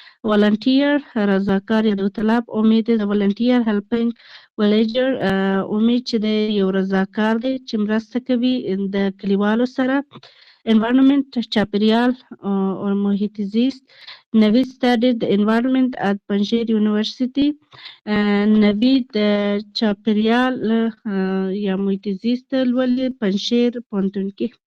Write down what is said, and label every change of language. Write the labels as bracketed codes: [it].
[ps] volunteer رضاکار یا داوطلب. [en] Omid is a volunteer helping villager. [ps] امید چې دی یو رضاکار دی چې مرسته کوي د کلیوالو سره. environment چاپیریال او محیط زیست. [en] Navid studied the environment at Panjshir University. [ps] نوید چاپیریال یا محیط زیست لولي پنجشیر پوهنتون کې.